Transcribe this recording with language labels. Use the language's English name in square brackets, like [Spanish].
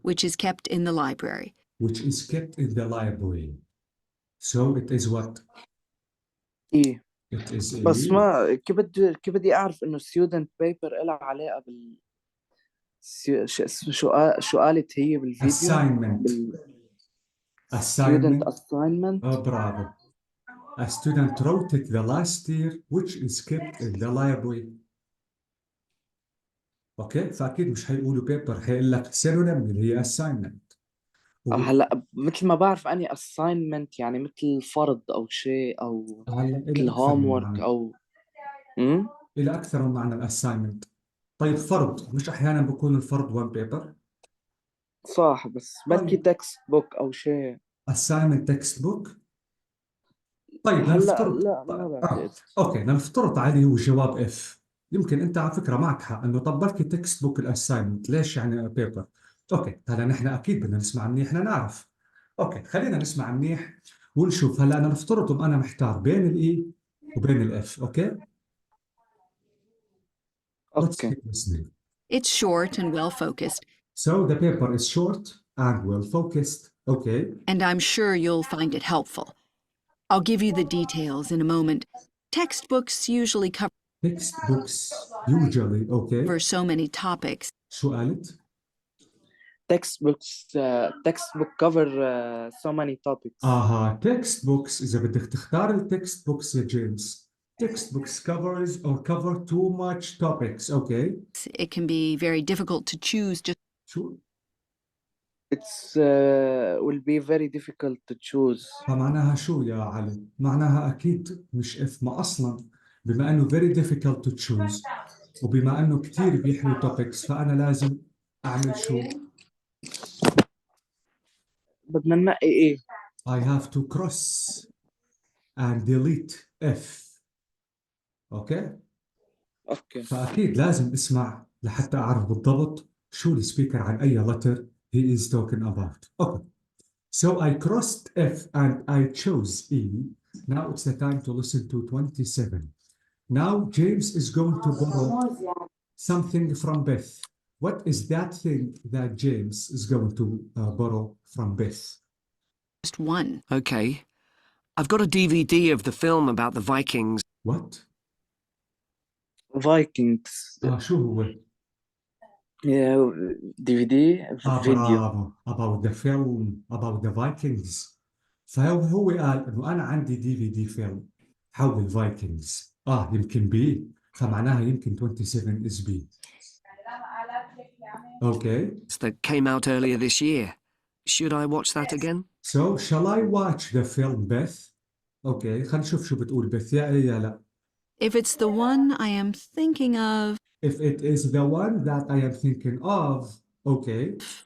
[English] Which is kept in the library. Which is kept in the library. So it is what? E. It is a [Arabic] بس ما كيف بدي اعرف انه [English] student paper [Arabic] لها علاقة بال شو قالت هي بالفيديو؟ [English] assignment. student assignment. [Arabic] برافو. [English] A student wrote it the last year which is kept in the library. [Arabic] اوكي فاكيد مش حيقولوا بيبر حيقول لك سينونيم اللي هي assignment. هلا مثل ما بعرف اني assignment يعني مثل فرض او شيء او مثل homework او إلى أكثر من معنى assignment. طيب فرض مش أحيانا بكون الفرض [English] one paper؟ [Arabic] صح بس بلكي text book او شيء. [English] assignment text book. [Arabic] طيب هلا نفترض لا ما بعتقد. اوكي نفترض علي هو جواب اف. يمكن انت على فكره معك حق انه طب بلكي تكست بوك الاساينمنت ليش يعني بيبر. اوكي هلا نحن اكيد بدنا نسمع منيح نعرف. اوكي خلينا نسمع منيح ونشوف. هلا انا نفترض انا محتار بين الاي وبين الاف. [English] Okay Let's keep listening. It's short and well focused. So the paper is short and well focused. Okay. And I'm sure you'll find it helpful. I'll give you the details in a moment. Textbooks usually Textbooks usually okay. cover so many topics. [Arabic] شو قالت؟ [English] textbook cover so many topics. [Arabic] textbooks إذا بدك تختار textbooks يا جيمس. [English] Textbooks covers or cover too much topics. Okay. It can be very difficult to choose just [Arabic] شو؟ [English] It's will be very difficult to choose. [Arabic] فمعناها شو يا علي؟ معناها أكيد مش إف ما أصلاً بما إنه [English] very difficult to choose [Arabic] وبما إنه كتير بيحلو topics فأنا لازم أعمل شو؟ بدنا ننقي إيه؟ [English] I have to cross and delete F. [Arabic] أوكي؟ أوكي. فأكيد لازم أسمع لحتى أعرف بالضبط شو السبيكر عن أي letter [English] he is talking about. [Arabic] أوكي. [English] So I crossed F and I chose E. Now it's the time to listen to 27. Now James is going to borrow something from Beth. What is that thing that James is going to borrow from Beth? Just one. Okay. I've got a DVD of the film about the Vikings. What? Vikings. [Arabic] شو هو؟ [English] Yeah, DVD فيديو. [Arabic] برافو. [English] About the film about the Vikings. [Arabic] فهو قال انه انا عندي DVD فيلم حول الفايكنجز. يمكن بي، فمعناها يمكن 27 [English] is B. Okay. That came out earlier this year. Should I watch that again? So shall I watch the film Beth? [Arabic] Okay, خلينا نشوف شو بتقول بث يا إيه يا لا. [English] If it's the one I am thinking of, If it is the one that I am thinking of, okay.